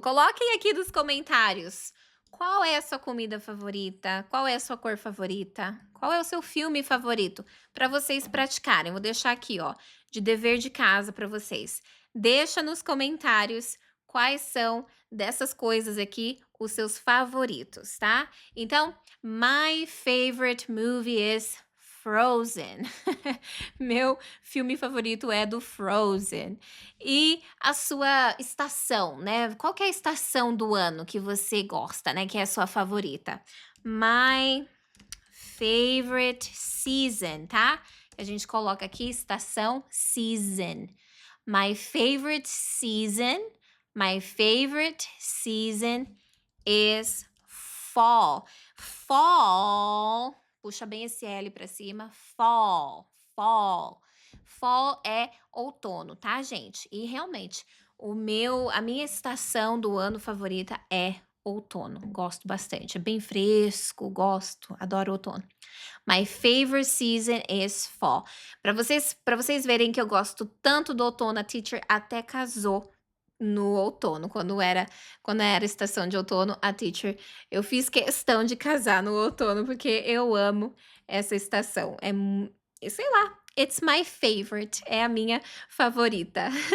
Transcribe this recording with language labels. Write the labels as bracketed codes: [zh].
[pt] Coloquem aqui nos comentários. Qual é a sua comida favorita? Qual é a sua cor favorita? Qual é o seu filme favorito? Para vocês praticarem. Vou deixar aqui, ó, de dever de casa para vocês. Deixa nos comentários quais são dessas coisas aqui os seus favoritos, tá? [en] Então, my favorite movie is Frozen. [pt] Meu filme favorito é do Frozen. E a sua estação, né? Qual que é a estação do ano que você gosta, né? Que é a sua favorita? [en] My favorite season, tá? [pt] A gente coloca aqui estação season. [en] My favorite season. My favorite season is fall. Fall. [pt] Puxa bem esse L para cima. Fall. Fall. Fall é outono, tá, gente? E realmente, a minha estação do ano favorita é outono. Gosto bastante. É bem fresco, gosto, adoro outono. [en] My favorite season is fall. [pt] Para vocês verem que eu gosto tanto do outono, a teacher até casou no outono, quando era estação de outono, eu fiz questão de casar no outono, porque eu amo essa estação. Sei lá, [en] it's my favorite, [pt] é a minha favorita.